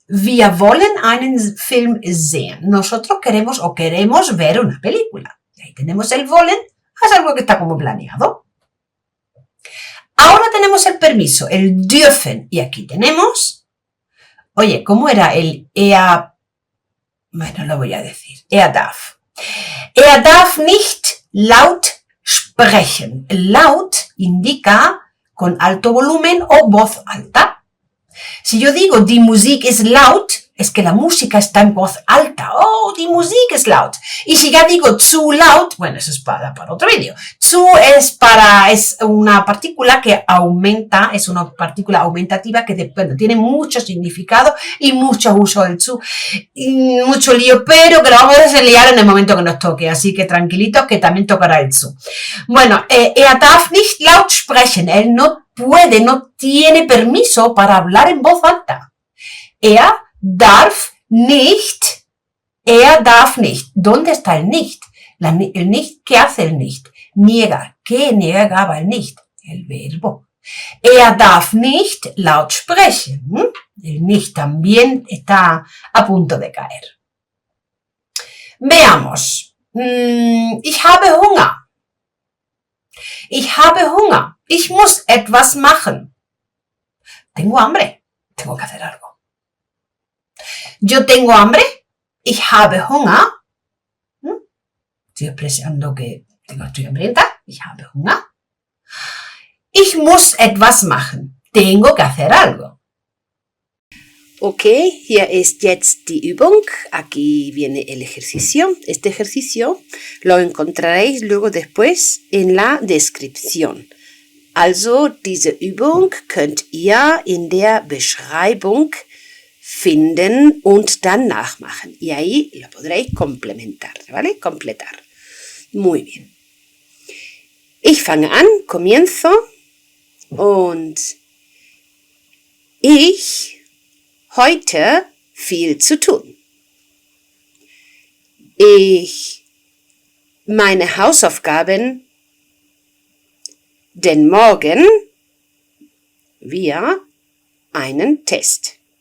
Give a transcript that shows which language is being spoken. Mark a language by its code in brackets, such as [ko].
[de] Wir wollen einen Film sehen. [es] Nosotros queremos ver una película. Y ahí tenemos el wollen, es algo que está como planeado. Ahora tenemos el permiso, el dürfen. Y aquí tenemos, oye, ¿cómo era el Bueno, lo voy a decir. [de] Darf. Darf nicht laut sprechen. [es] Laut indica con alto volumen o voz alta. Si yo digo, [de] die Musik ist laut, [es] es que la música está en voz alta. Oh, [de] die Musik ist laut. [es] Y si ya digo [de] zu laut, [es] bueno, eso es para otro vídeo. Zu es una partícula que aumenta, es una partícula aumentativa que tiene mucho significado y mucho uso del zu. Y mucho lío, pero que lo vamos a desliar en el momento que nos toque. Así que tranquilitos que también tocará el zu. Bueno, [de] darf nicht laut sprechen. [es] Él no puede, no tiene permiso para hablar en voz alta. [de] Darf nicht. Darf nicht. [es] ¿Dónde está el nicht? El nicht, ¿qué hace el nicht? Niega. ¿Qué negaba el nicht? El verbo. [de] Darf nicht laut sprechen. [es] El nicht también está a punto de caer. [de] Veamos. Ich habe Hunger. Ich habe Hunger. Ich muss etwas machen. [es] Tengo hambre. Tengo que hacer algo. Yo tengo hambre. [de] Ich habe Hunger. [es] Estoy expresando que estoy hambrienta. [de] Ich habe Hunger. Ich muss etwas machen. [es] Tengo que hacer algo. [de] Ok, hier ist jetzt die Übung. [es] Aquí viene el ejercicio. Este ejercicio lo encontraréis luego después en la descripción. [de] Also, diese Übung könnt ihr in der Beschreibung finden und dann nachmachen. [es] Y ahí lo podréis complementar, ¿vale? Completar. Muy bien. [de] Ich fange an, [es] comienzo [de] und ich heute viel zu tun. Ich meine Hausaufgaben, denn morgen wir einen Test.